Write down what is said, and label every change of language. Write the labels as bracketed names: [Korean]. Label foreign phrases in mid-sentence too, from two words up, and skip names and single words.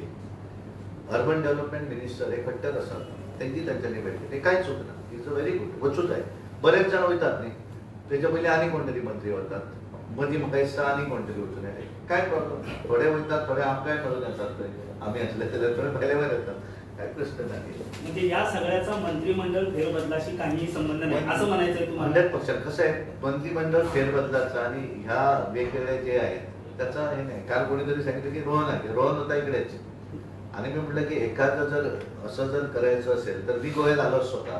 [English] Urban Development Minister [Konkani] हे खट्टर आसात तांची तांच्यांनी भेट दिली. कांय चूक ना. [English] is very good. [Konkani] वचूं जाय. बरेच जाण वयतात न्ही. तेच्या पयलीं आनी कोण तरी मंत्री वतात. मदीं म्हाका दिसता आनी कोण तरी वचून येता. काय प्रॉब्लम. थोडे वयतात थोडे आमकांय मेळून येतात थंय. आमी आसले जाल्यार थोडे भायले भायर येतात. [Marathi] काय प्रश्न नाही. म्हणजे या सगळ्याचा मंत्रिमंडळ फेरबदलाशी काही संबंध नाही असं म्हणायचंय तुम्हाला? 100% कसं आहे मंत्रिमंडळ फेरबदलाचा आणि ह्या वेगवेगळे जे आहेत त्याचा हे नाही. काल कोणीतरी सांगितलं की रोहन आहे. रोहन होता इकडेच आणि मी म्हटलं की एखादं जर असं जर करायचं असेल तर मी गोव्यात आलो असतो का?